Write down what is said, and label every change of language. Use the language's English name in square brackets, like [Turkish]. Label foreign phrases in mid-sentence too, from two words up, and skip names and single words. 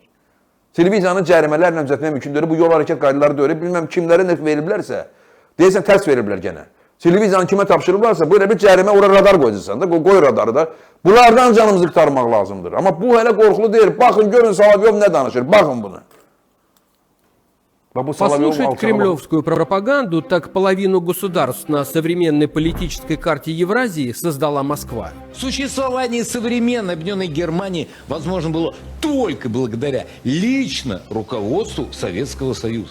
[Azerbaijani] Televiziyanın cərimələrlə düzəltmək mümkündür. Bu yol hərəkət qaydaları da öyle, bilməm kimlərə nə veriliblərsə, deyəsən tərs veriblər gənə. Televiziyanı kimə tapşırıblarsa, böyle bir cərimə, ora radar qoyacaqsan da, qoy radarı da. Bunlardan canımızı qurtarmaq lazımdır. Amma bu hələ qorxulu deyil. Baxın, görün Solovyov nə danışır, baxın bunu. [Russian] Послушать кремлевскую пропаганду, так половину государств на современной политической карте Евразии создала Москва. Существование современной объединенной Германии возможно было только благодаря лично руководству Советского Союза.